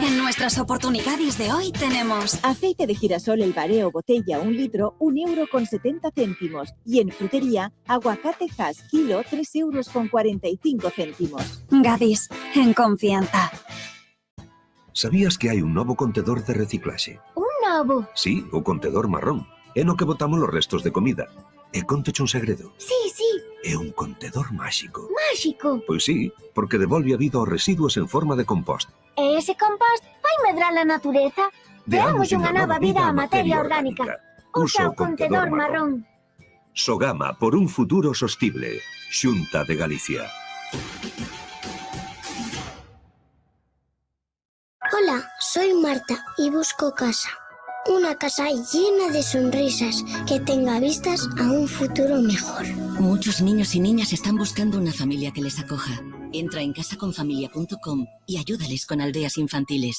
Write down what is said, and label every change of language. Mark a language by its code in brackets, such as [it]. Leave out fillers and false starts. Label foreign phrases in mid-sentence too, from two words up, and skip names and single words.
[es] En nuestras oportunidades de hoy tenemos aceite de girasol El Bareo botella 1 litro, 1,70 €. Y en frutería, aguacate Hass kilo, 3,45 €. Gadis, en confianza. [gl] Sabías que hai un novo contedor de reciclaxe? Un novo? Sí, o contedor marrón. É no que botamos os restos de comida. E conteche un segredo. Sí, sí. É un contedor máxico. Máxico. Pois sí, porque devolve a vida aos residuos en forma de compost. E ese compost vai medrar a natureza? Deamos unha nova vida á materia orgánica. Usa o contedor marrón. Sogama por un futuro sostible. Xunta de Galicia. [es] Hola, soy Marta y busco casa. Una casa llena de sonrisas que tenga vistas a un futuro mejor. Muchos niños y niñas están buscando una familia que les acoja. Entra en casaconfamilia.com y ayúdales con aldeas infantiles.